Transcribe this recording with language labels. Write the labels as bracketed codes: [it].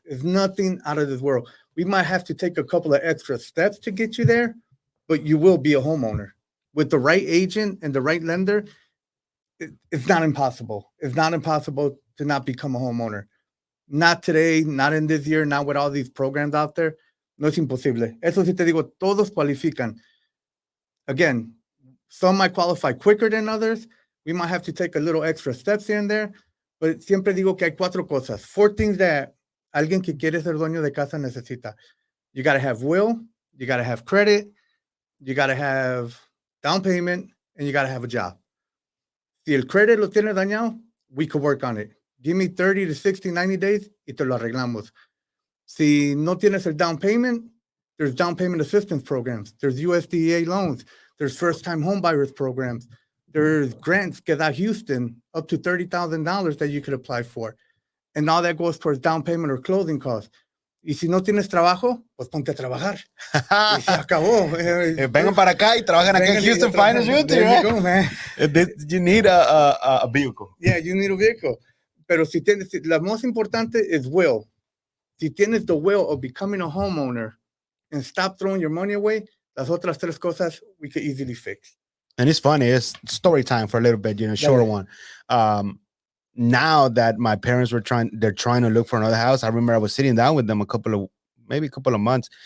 [en] It's nothing out of this world. We might have to take a couple of extra steps to get you there, but you will be a homeowner. With the right agent and the right lender, it's not impossible. It's not impossible to not become a homeowner. Not today, not in this year, not with all these programs out there. [es] No es imposible. Eso sí te digo, todos cualifican. [en] Again, some might qualify quicker than others. We might have to take a little extra steps here and there. [es] But siempre digo que hay cuatro cosas. [en] Four things that [es] alguien que quiere ser dueño de casa necesita. [en] You got to have will, you got to have credit, you got to have down payment, and you got to have a job. [es] Si el credit lo tiene dañado, [en] we could work on it. Give me 30 to 60, 90 days [es] y te lo arreglamos. Si no tienes el [en] down payment, there's down payment assistance programs. There's USDA loans. There's first-time home buyers programs. There's grants [es] que da Houston [en] up to $30,000 that you could apply for. And all that goes towards down payment or closing costs. [es] Y si no tienes trabajo, pues ponte a trabajar. Y se acabó. Vengan para acá y trabajan acá en Houston Finance Realty, right? [en] There you go, man. You need a vehicle. Yeah, you need a vehicle. [es] Pero si tienes, la más importante [en] is will. [es] Si tienes [en] the will of becoming a homeowner and stop throwing your money away, [es] las otras tres cosas [en] we could easily fix. And it's funny, it's story time for a little bit, shorter one. Now that my parents they're trying to look for another house. I remember I was sitting down with them a couple of months.